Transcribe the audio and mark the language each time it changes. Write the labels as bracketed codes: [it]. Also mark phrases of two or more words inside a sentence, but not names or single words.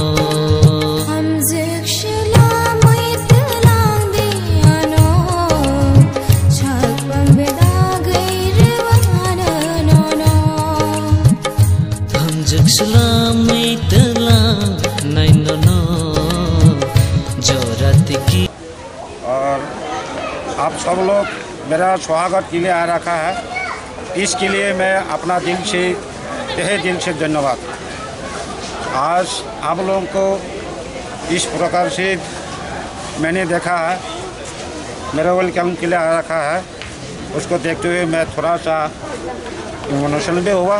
[trp] hamzek shilam witlang diano chakpang bedagirwana nono hamzek shilam witlang nai nono [hi] और आप सब लोग मेरा स्वागत के लिए आ रखा है, इसके लिए मैं अपना दिल से तहे दिल से धन्यवाद। आज आप लोगों को इस प्रकार से मैंने देखा है, मेरा वेलकम के लिए आ रखा है, उसको देखते हुए मैं थोड़ा सा इमोशनल भी हुआ।